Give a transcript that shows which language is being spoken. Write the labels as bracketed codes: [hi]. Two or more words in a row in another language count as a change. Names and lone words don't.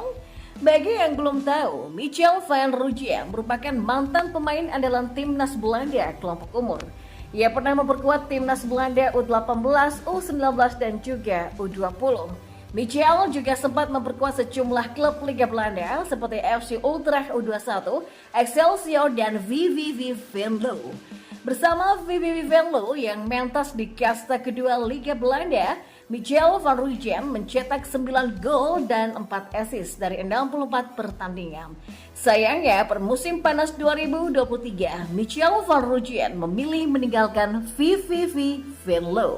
[id] Bagi yang belum tahu, Michel van Rooyen merupakan mantan pemain andalan timnas Belanda kelompok umur. Ia pernah memperkuat timnas Belanda U18, U19 dan juga U20. Michel juga sempat memperkuat sejumlah klub Liga Belanda seperti FC Utrecht U21, Excelsior dan VVV Venlo. Bersama VVV Venlo yang mentas di kasta kedua Liga Belanda, Michel van Rooyen mencetak 9 gol dan 4 assist dari 64 pertandingan. Sayangnya, per musim panas 2023, Michel van Rooyen memilih meninggalkan VVV Venlo.